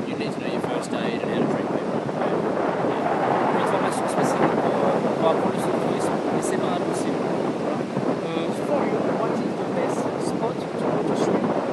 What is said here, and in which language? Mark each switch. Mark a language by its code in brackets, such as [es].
[en] You need to know your first aid and how to treat people. [fr] Une formation spécifique pour apprendre le secourisme, mais c'est pas impossible. [en] For you, what is the best spot to go to swim?